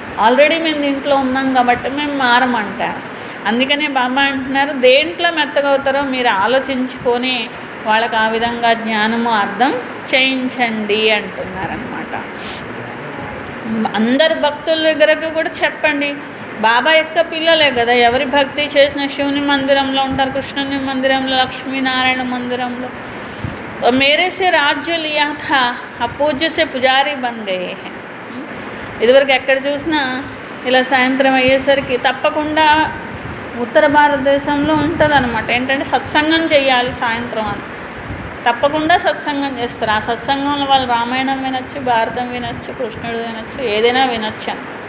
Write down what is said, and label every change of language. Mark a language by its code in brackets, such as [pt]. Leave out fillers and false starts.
[te] Already మేము దీంట్లో ఉన్నాం కాబట్టి మేము మారమంటారు. అందుకనే బాబా అంటున్నారు దేంట్లో మెత్తగా అవుతారో మీరు ఆలోచించుకొని వాళ్ళకి ఆ విధంగా జ్ఞానము అర్థం చేయించండి అంటున్నారనమాట. అందరు భక్తుల దగ్గరకు కూడా చెప్పండి, బాబా యొక్క పిల్లలే కదా, ఎవరి భక్తి చేసిన శివుని మందిరంలో ఉంటారు, కృష్ణుని మందిరంలో, లక్ష్మీనారాయణ మందిరంలో. [hi] तो मेरे से राज्य लिया था, अपूज्य से पुजारी बन गए हैं. [te] ఇదివరకు ఎక్కడ చూసినా ఇలా సాయంత్రం అయ్యేసరికి తప్పకుండా ఉత్తర భారతదేశంలో ఉంటుంది అనమాట. ఏంటంటే సత్సంగం చేయాలి సాయంత్రం అని, తప్పకుండా సత్సంగం చేస్తారు. ఆ సత్సంగంలో వాళ్ళు రామాయణం వినొచ్చు, భారతం వినొచ్చు, కృష్ణుడు వినొచ్చు, ఏదైనా వినొచ్చు అని.